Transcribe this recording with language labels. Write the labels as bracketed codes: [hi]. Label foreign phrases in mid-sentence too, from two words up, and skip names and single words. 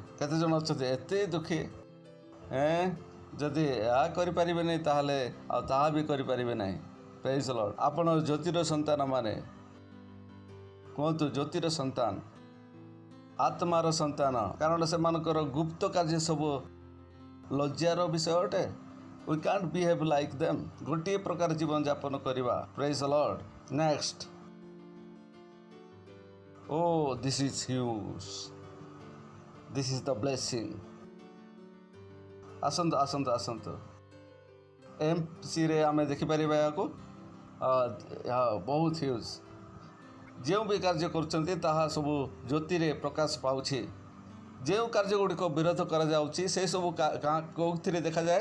[or] କେତେଜଣ ଅଛନ୍ତି ଏତେ ଦୁଃଖୀ, ଯଦି ଏହା କରିପାରିବେନି ତାହେଲେ ଆଉ ତାହା ବି କରିପାରିବେ ନାହିଁ। [en] Praise the Lord. [or] ଆପଣ ଜ୍ୟୋତିର ସନ୍ତାନ ମାନେ କୁହନ୍ତୁ ଜ୍ୟୋତିର ସନ୍ତାନ, ଆତ୍ମାର ସନ୍ତାନ, କାରଣ ସେମାନଙ୍କର ଗୁପ୍ତ କାର୍ଯ୍ୟ ସବୁ ଲଜ୍ଜାର ବିଷୟ ଅଟେ। [en] We can't behave like them. [or] ଗୋଟିଏ ପ୍ରକାର ଜୀବନ ଯାପନ କରିବା। [en] Praise the Lord. [or] ନେକ୍ସଟ, [en] this is huge. This is the blessing. [or] ଆସନ୍ତୁ ଏମ୍ସିରେ ଆମେ ଦେଖିପାରିବା ଏହାକୁ। ବହୁତ ହ୍ୟୁଜ୍। ଯେଉଁ ବି କାର୍ଯ୍ୟ କରୁଛନ୍ତି ତାହା ସବୁ ଜ୍ୟୋତିରେ ପ୍ରକାଶ ପାଉଛି। ଯେଉଁ କାର୍ଯ୍ୟଗୁଡ଼ିକ ବିରୋଧ କରାଯାଉଛି ସେସବୁ କେଉଁଥିରେ ଦେଖାଯାଏ?